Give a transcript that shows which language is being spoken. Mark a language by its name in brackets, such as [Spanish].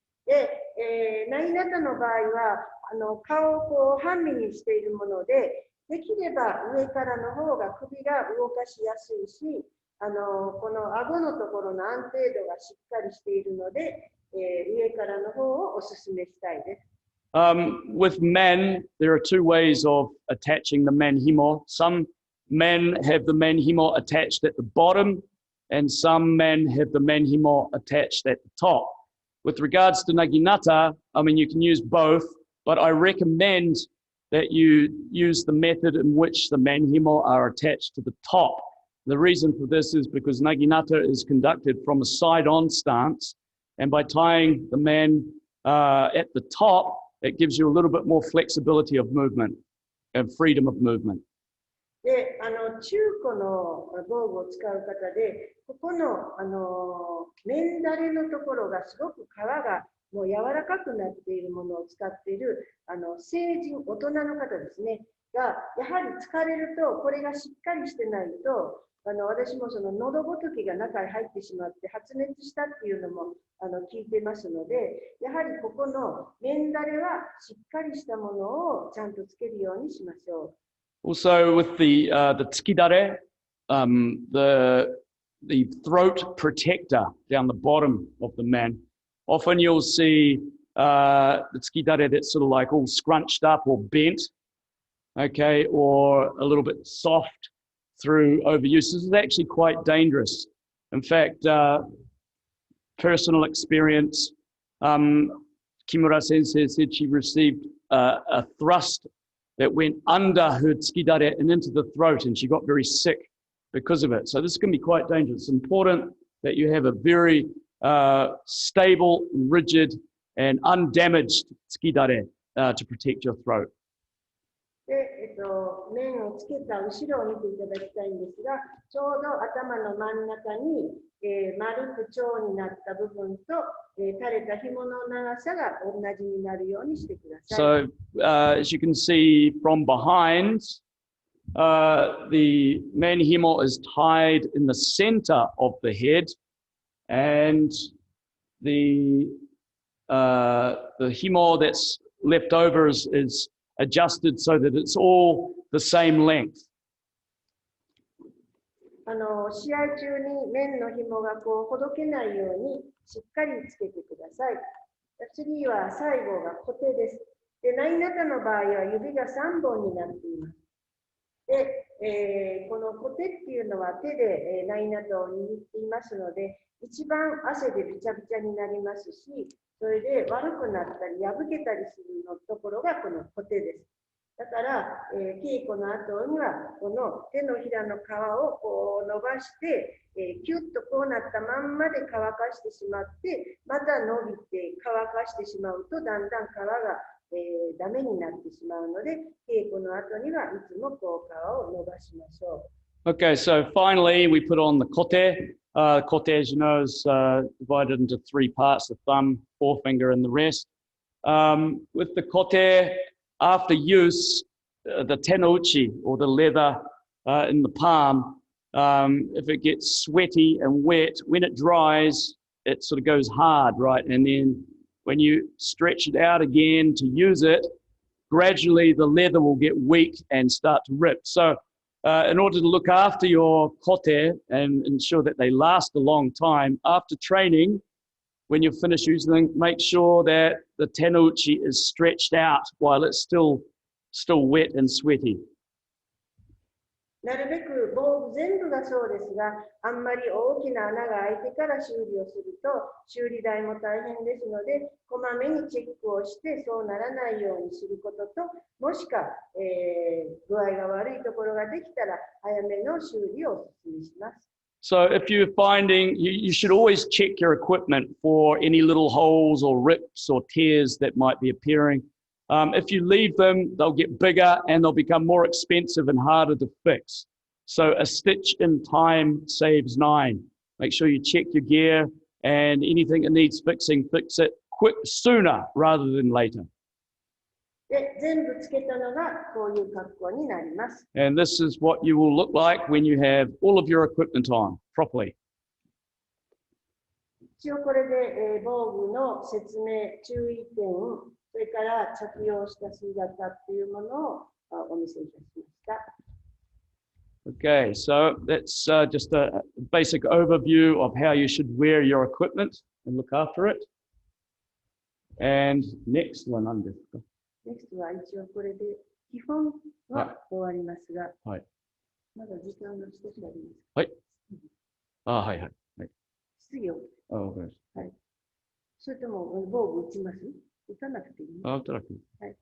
[Japanese] で、ナギナタの場合は顔をこう半身にしているもので、できれば上からの方が首が動かしやすいし、この顎のところの安定度がしっかりしているので、上からの方をお勧めしたいです。 [English] With men, there are two ways of attaching the manhimo. Some men have the manhimo attached at the bottom, and some men have the manhimo attached at the top. With regards to naginata, I mean, you can use both, but I recommend that you use the method in which the manhimo are attached to the top. The reason for this is because naginata is conducted from a side-on stance, and by tying the man at the top, it gives you a little bit more flexibility of movement and freedom of movement. [Japanese] で、中古の道具を使う方で、ここの、面だれのところがすごく皮がもう柔らかくなっているものを使っている成人、大人の方ですね、が、やはり疲れると、これがしっかりしてないと、私もその喉ごときが中に入ってしまって発熱したっていうのも聞いてますので、やはりここの面だれはしっかりしたものをちゃんとつけるようにしましょう。 [English] Also, with the tsukidare, the throat protector down the bottom of the man, often you'll see the tsukidare that's sort of like all scrunched up or bent, okay, or a little bit soft through overuse. This is actually quite dangerous. In fact, personal experience, Kimura sensei said she received a thrust that went under her tsukidare and into the throat, and she got very sick because of it. So this can be quite dangerous. It's important that you have a very stable, rigid, and undamaged tsukidare to protect your throat. [Japanese] で、面をつけた後ろを見ていただきたいんですが、ちょうど頭の真ん中に、丸く蝶になった部分と、垂れた紐の長さが同じになるようにしてください。 [English] So, as you can see from behind, the manhimo is tied in the center of the head, and the himo that's left over is adjusted so that it's all the same length. [Japanese] 試合中に面の紐がこうほどけないようにしっかりつけてください。次は最後が小手です。で、ナイナタの場合は指が3本になっています。で、この小手っていうのは手で、ナイナタを握っていますので、一番汗でびちゃびちゃになりますし、それで悪くなったり破けたりするのところがこの小手です。だから、稽古の後にはこの手のひらの皮をこう伸ばして、キュッとこうなったまんまで乾かしてしまって、また伸びて乾かしてしまうとだんだん皮が、ダメになってしまうので、稽古の後にはいつもこう皮を伸ばしましょう。 [English] Okay, so finally we put on the kote. Kote, as you know, is divided into three parts: the thumb, forefinger, and the rest. With the kote, after use, the tenouchi, or the leather in the palm, if it gets sweaty and wet, when it dries, it sort of goes hard, right? And then when you stretch it out again to use it, gradually the leather will get weak and start to rip. So in order to look after your kote and ensure that they last a long time, after training, when you finish using them, make sure that the tenouchi is stretched out while it's still wet and sweaty. [Japanese] なるべく防具全部がそうですが、あんまり大きな穴が開いてから修理をすると修理代も大変ですので、こまめにチェックをしてそうならないようにすることと、もしくは、具合が悪いところができたら早めの修理をお勧めします。 [English] So if you're finding, you should always check your equipment for any little holes or rips or tears that might be appearing. If you leave them, they'll get bigger and they'll become more expensive and harder to fix. So a stitch in time saves 9. Make sure you check your gear, and anything that needs fixing, fix it sooner rather than later. [Japanese] で、全部つけたのがこういう格好になります。 [English] And this is what you will look like when you have all of your equipment on properly. [Japanese] 一応これで、防具の説明、注意点、それから着用した姿っていうものをお見せいたしました。 [English] Okay, so that's just a basic overview of how you should wear your equipment and look after it. And next one, [Japanese] 何ですか? NEXT は一応これで基本は終わりますが、はい。まだ時間が少しあります。はい。はいはい。はい。質疑を。わかりましはい。それとも防具打ちます？打たなくていい？打たなくていい。はい。